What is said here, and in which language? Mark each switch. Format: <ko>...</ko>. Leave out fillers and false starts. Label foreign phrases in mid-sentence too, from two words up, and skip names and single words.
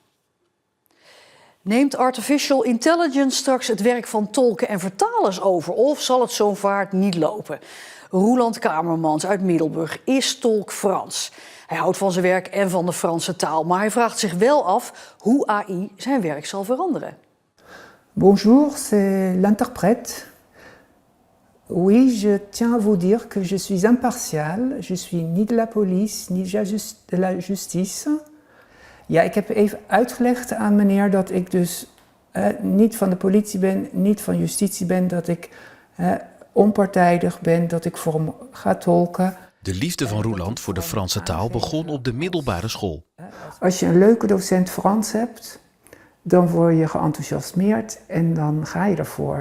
<nl>Neemt</nl> <en>artificial intelligence</en> <nl>straks het werk van tolken en vertalers over of zal het zo'n vaart niet lopen? Roeland Kamermans uit Middelburg is tolk Frans. Hij houdt van zijn werk en van de Franse taal, maar hij vraagt zich wel af hoe AI zijn werk zal veranderen.</nl> <fr>Bonjour, c'est l'interprète. Oui, je tiens à vous dire que je suis impartial. Je suis ni de la police, ni de la justice.</fr> <nl>Ja, ik heb even uitgelegd aan meneer dat ik dus niet van de politie ben, niet van justitie ben, dat ik onpartijdig ben, dat ik voor hem ga tolken. De liefde van Roeland voor de Franse taal begon op de middelbare school. Als je een leuke docent Frans hebt, dan word je geenthousiasmeerd en dan ga je ervoor.</nl>